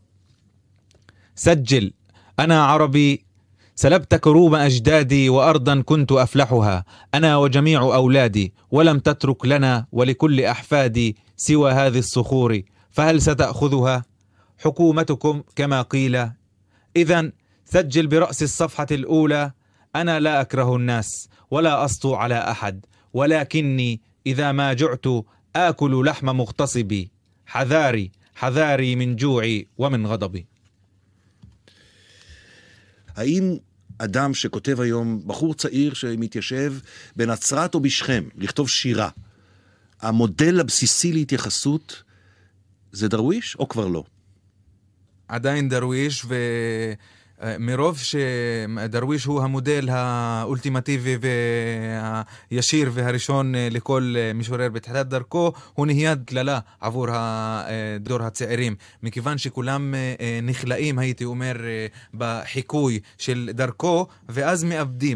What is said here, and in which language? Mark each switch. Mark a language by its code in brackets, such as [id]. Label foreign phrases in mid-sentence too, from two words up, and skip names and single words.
[ar] سجل أنا عربي سلبت كروم أجدادي وأرضا كنت أفلحها أنا وجميع أولادي ولم تترك لنا ولكل أحفادي سوى هذه الصخور فهل ستأخذها حكومتكم كما قيل؟ إذن سجل برأس الصفحة الأولى أنا لا أكره الناس ولا أسطو على أحد ولكني إذا ما جعت آكل لحم مغتصبي حذاري حذاري من جوعي ومن غضبي. [he] האם אדם שכותב היום, בחור צעיר שמתיישב בנצרת או בשכם, לכתוב שירה, המודל הבסיסי להתייחסות זה דרוויש או כבר לא? עדיין דרוויש, ומרוב שדרוויש הוא המודל האולטימטיבי והישיר והראשון לכל משורר בתחילת דרכו, הוא נהיה דללה עבור הדור הצעירים, מכיוון שכולם נכלאים, הייתי אומר, בחיקוי של דרכו, ואז מאבדים.